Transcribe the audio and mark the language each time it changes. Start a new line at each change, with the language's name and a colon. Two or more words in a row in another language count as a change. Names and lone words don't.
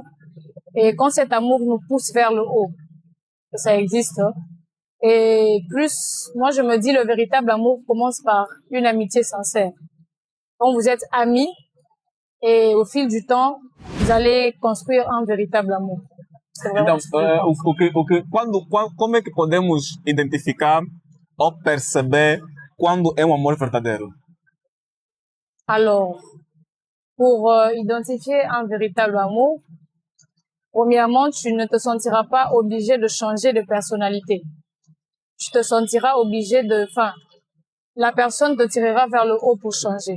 French: Et quand cet amour nous pousse vers le haut, ça existe. Et plus, moi je me dis, le véritable amour commence par une amitié sincère. Quand vous êtes amis, et au fil du temps, vous allez construire un véritable amour.
Portuguese: Então, como é que podemos identificar ou perceber quando é um amor verdadeiro?
French: Alors, pour identifier un véritable amour, premièrement, tu ne te sentiras pas obligé de changer de personnalité. Tu te sentiras obligé la personne te tirera vers le haut pour changer.